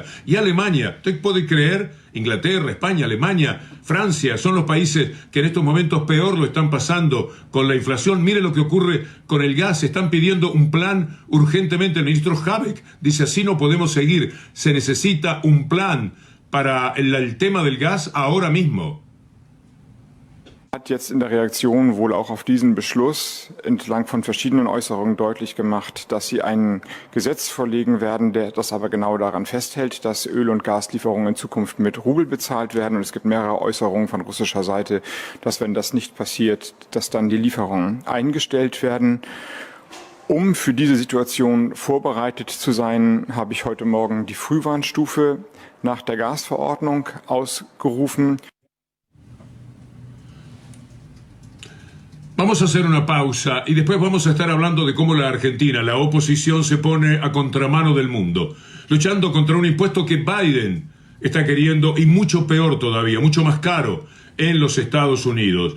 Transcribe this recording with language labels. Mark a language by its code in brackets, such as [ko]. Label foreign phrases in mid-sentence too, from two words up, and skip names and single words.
[es] Y Alemania, ¿usted puede creer? Inglaterra, España, Alemania, Francia, son los países que en estos momentos peor lo están pasando con la inflación. Mire lo que ocurre con el gas. Están pidiendo un plan urgentemente. El ministro Habeck dice, así no podemos seguir. Se necesita un plan para el tema del gas ahora mismo. [de] Hat jetzt in der Reaktion wohl auch auf diesen Beschluss entlang von verschiedenen Äußerungen deutlich gemacht, dass sie ein Gesetz vorlegen werden, das aber genau daran festhält, dass Öl- und Gaslieferungen in Zukunft mit Rubel bezahlt werden. Und es gibt mehrere Äußerungen von russischer Seite, dass wenn das nicht passiert, dass dann die Lieferungen eingestellt werden. Um für diese Situation vorbereitet zu sein, habe ich heute Morgen die Frühwarnstufe nach der Gasverordnung ausgerufen. [es] Vamos a hacer una pausa y después vamos a estar hablando de cómo la Argentina, la oposición, se pone a contramano del mundo, luchando contra un impuesto que Biden está queriendo, y mucho peor todavía, mucho más caro, en los Estados Unidos.